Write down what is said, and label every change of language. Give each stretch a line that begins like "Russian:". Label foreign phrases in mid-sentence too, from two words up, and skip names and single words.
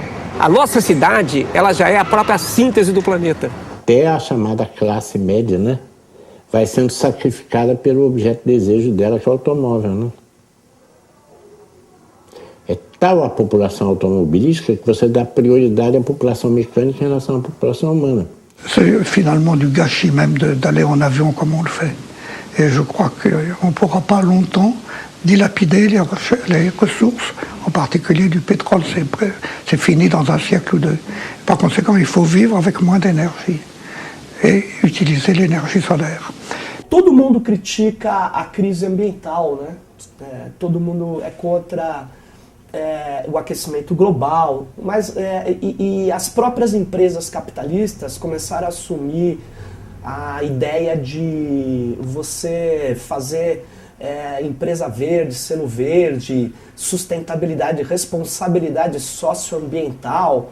Portuguese: A nossa cidade, ela já é a própria síntese do planeta. Até a chamada classe média, né, vai sendo sacrificada pelo objeto de desejo dela, que é o automóvel, né? É tal a população automobilística que você dá prioridade à população mecânica em relação à população humana.
French: C'est finalement du gâchis même d'aller en avion comme on le fait. Et je crois qu'on ne pourra pas longtemps dilapider les ressources, en particulier du pétrole. C'est fini dans un siècle ou deux. Par conséquent, il faut vivre avec moins d'énergie et utiliser l'énergie solaire.
Portuguese: Todo mundo critica a crise ambiental, né? Todo mundo é contra o aquecimento global, mas e as próprias empresas capitalistas começaram a assumir a ideia de você fazer empresa verde, selo verde, sustentabilidade, responsabilidade socioambiental.